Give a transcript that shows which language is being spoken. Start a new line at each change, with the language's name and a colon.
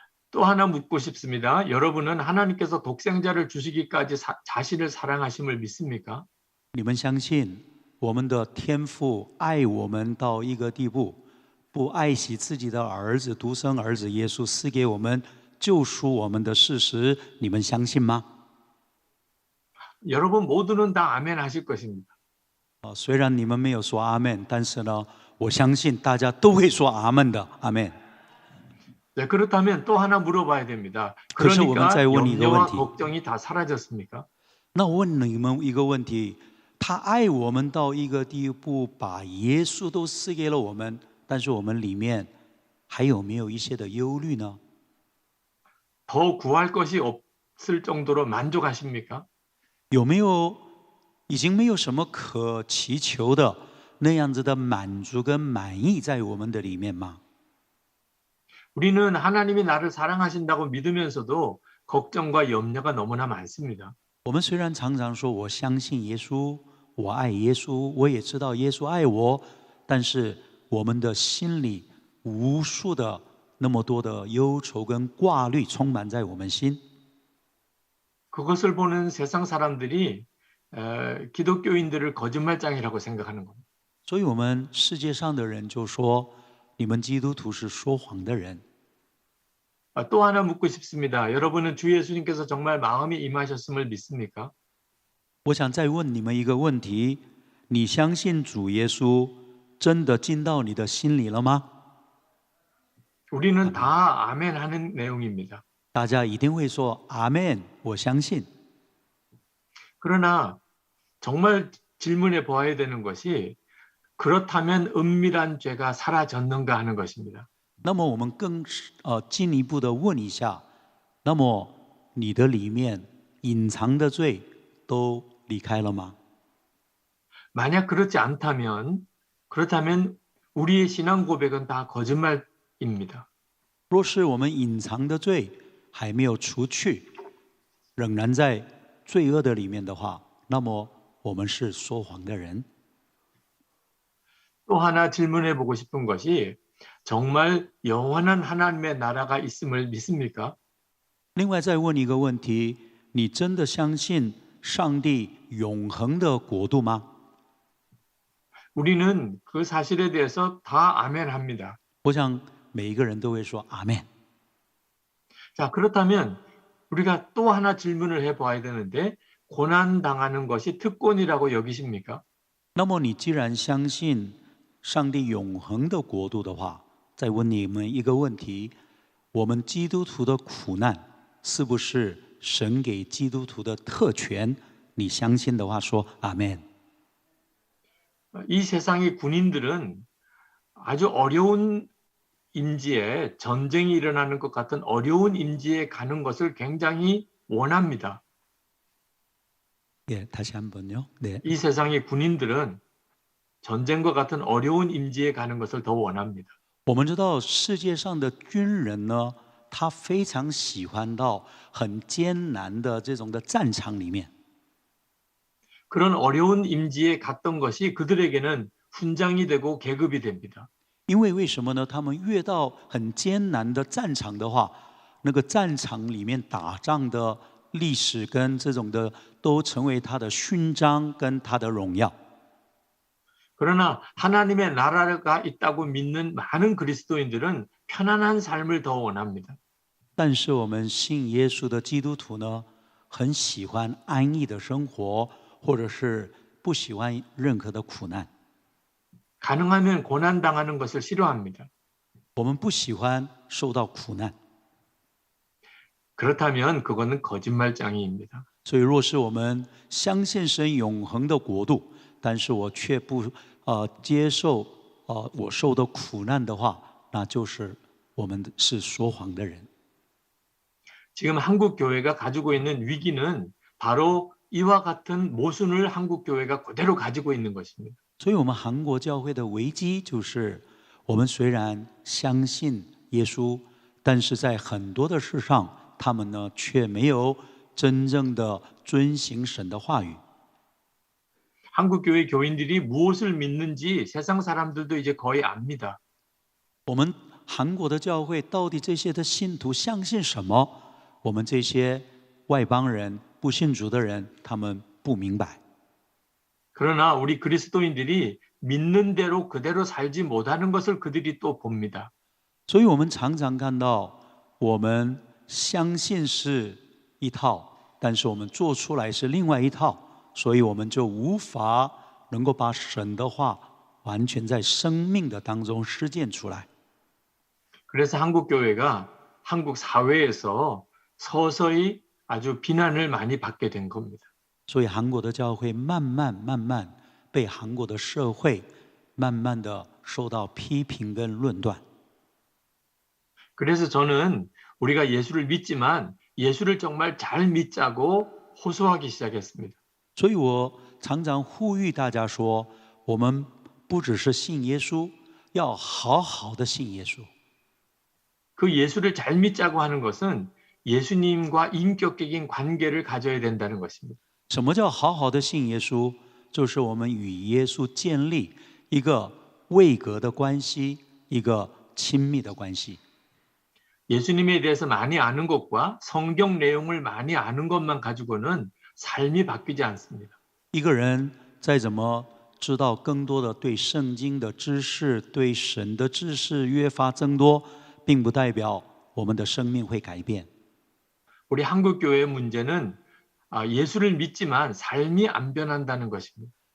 Korean: 또 하나 묻고 싶습니다. 여러분은 하나님께서 독생자를 주시기까지 자신을 사랑하심을 믿습니까?
Chinese: 你们相信我们的天父爱我们到一个地步，不爱惜自己的儿子独生儿子耶稣赐给我们救赎我们的事实，你们相信吗？
Korean: 여러분 모두는 다 아멘 하실 것입니다.
Chinese: 虽然你们没有说阿门，但是呢，我相信大家都会说阿门的，阿门。
Korean: 네, 그렇다면 또 하나 물어봐야 됩니다.
Chinese: 可是我们
Korean: 그러니까
Chinese: 再问你一个问
Korean: 염려와
Chinese: 题，
Korean: 걱정이 다 사라졌습니까?
Chinese: 那我问你们一个问题：他爱我们到一个地步，把耶稣都赐给了我们，但是我们里面还有没有一些的忧虑呢？
Korean: 더 구할 것이 없을 정도로 만족하십니까?
Chinese: 有没有已经没有什么可祈求的那样子的满足跟满意在我们的里面吗？
Korean: 우리는 하나님이 나를 사랑하신다고 믿으면서도 걱정과 염려가 너무나 많습니다.
Chinese: 我们虽然常常说我相信耶稣，我爱耶稣，我也知道耶稣爱我，但是我们的心里无数的那么多的忧愁跟挂虑充满在我们心。
Korean: 그것을 보는 세상 사람들이 기독교인들을 거짓말장이라고 생각하는 겁니다.
Chinese: 所以我们世界上的人就说，你们基督徒是说谎的人。
Korean: 또 하나 묻고 싶습니다. 여러분은 주 예수님께서 정말 마음이 임하셨음을 믿습니까?
Chinese: 我想再问你们一个问题：你相信主耶稣真的进到你的心里了吗？
Korean: 우리는 다 아멘 하는 내용입니다.
Chinese: 大家一定会说阿门，我相信。
Korean: 그러나 정말 질문해 보아야 되는 것이 그렇다면 은밀한 죄가 사라졌는가 하는 것입니다.
Chinese: 那么我们更进一步的问一下，那么你的里面隐藏的罪都离开了吗？
Korean: 만약 그렇다면 우리의 신앙 고백은 다 거짓말입니다.
Chinese: 若是我们隐藏的罪还没有除去，仍然在罪恶的里面的话，那么我们是说谎的人。
Korean: 또 하나 질문해 보고 싶은 것이 정말 영원한 하나님의 나라가 있음을 믿습니까?
Chinese: 另外再问一个问题：你真的相信上帝永恒的国度吗？
Korean: 우리는 그 사실에 대해서 다 아멘합니다.
Chinese: 我想每一个人都会说阿门。
Korean: 자, 그렇다면 우리가 또 하나 질문을 해 봐야 되는데 고난 당하는 것이 특권이라고 여기십니까?
Chinese: 那么你既然相信上帝永恒的国度的话，再问你们一个问题：我们基督徒的苦难是不是神给基督徒的特权？你相信的话，说阿门。
Korean: 이 세상의 군인들은 아주 어려운 임지에 전쟁이 일어나는 것 같은 어려운 임지에 가는 것을 굉장히 원합니다. 예, 다시 한번요. 네. 이 세상의 군인들은 전쟁과 같은 어려운 임지에 가는 것을 더 원합니다.
Chinese: 我们知道世界上的军人呢，他非常喜欢到很艰难的这种的战场里面。
Korean: 그런 어려운 임지에 갔던 것이 그들에게는 훈장이 되고 계급이 됩니다.
Chinese: 因为为什么呢？他们越到很艰难的战场的话，那个战场里面打仗的历史跟这种的，都成为他的勋章跟他的荣耀。
Korean: 그러나 하나님의 나라가 있다고 믿는 많은 그리스도인들은 편안한 삶을 더 원합니다.
Chinese: 但是我们信耶稣的基督徒呢，很喜欢安逸的生活，或者是不喜欢任何的苦难。
Korean: 가능하면 고난 당하는 것을 싫어합니다.
Chinese: 我们不喜欢受到苦难。
Korean: 그렇다면 그거는 거짓말장애입니다.
Chinese: 所以，若是我们相信神永恒的国度，但是我却不接受我受的苦难的话，那就是我们是说谎的人。
Korean: 지금 한국 교회가 가지고 있는 위기는 바로 이와 같은 모순을 한국 교회가 그대로 가지고 있는 것입니다.
Chinese: 所以，我们韩国教会的危机就是，我们虽然相信耶稣，但是在很多的事上，他们呢却没有真正的遵行神的话语。
Korean: 한국 교회 교인들이 무엇을 믿는지 세상 사람들도 이제 거의 압니다.
Chinese: 我们韩国的教会到底这些的信徒相信什么？我们这些外邦人、不信主的人，他们不明白。
Korean: 그러나 우리 그리스도인들이 믿는 대로 그대로 살지 못하는 것을 그들이 또 봅니다.
Chinese: 所以我们常常看到，我们相信是一套，但是我们做出来是另外一套，所以我们就无法能够把神的话完全在生命的当中实践出来。
Korean: 그래서 한국 교회가 한국 사회에서 서서히 아주 비난을 많이 받게 된 겁니다.
Chinese: 所以韩国的教会慢慢被韩国的社会慢慢的受到批评跟论断。
Korean: 그래서 저는 우리가 예수를 믿지만 예수를 정말 잘 믿자고 호소하기 시작했습니다.
Chinese: 所以我常常呼吁大家说，我们不只是信耶稣，要好好的信耶稣。
Korean: 그 예수를 잘 믿자고 하는 것은 예수님과 인격적인 관계를 가져야 된다는 것입니다.
Chinese: 什么叫好好的信耶稣？就是我们与耶稣建立一个位格的关系，一个亲密的关系。
Korean: 예수님에 대해서 많이 아는 것과 성경 내용을 많이 아는 것만 가지고는 삶이 바뀌지 않습니다.
Chinese: 一个人再怎么知道更多的对圣经的知识、对神的知识越发增多，并不代表我们的生命会改变。
Korean: 우리 한국 교회의 문제는 예수를 믿지만 삶이 안 변한다는 것입니다.